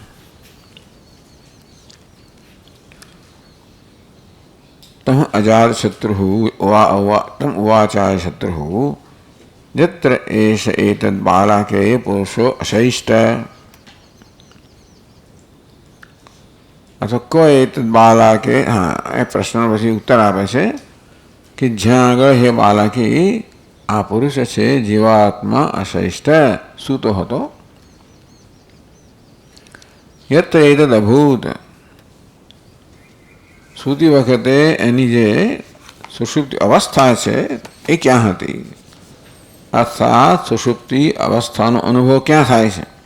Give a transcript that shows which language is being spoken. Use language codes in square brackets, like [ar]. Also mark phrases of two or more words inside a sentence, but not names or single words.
[sa] તમ અજાતશત્રુઃ તમ ઉવાચાય શત્રુઃ यत्र एष एतद् बालके पुरुषो अशैष्ट अथवा को एतद् बालके. हाँ, [gu] એ પ્રશ્નનો પછી ઉત્તર આપે છે કે જ્યાં આગળ હે બાલકી આ પુરુષ છે જીવાત્મા અશૈષ્ટ સૂતો હતો. [sa] યત્ર એતદ્ અભૂત [gu] સૂતી વખતે એની જે સુષુપ્તિ અવસ્થા છે એ ક્યાં હતી અર્થાત સુષુપ્તિ અવસ્થાનો અનુભવ ક્યાં થાય છે.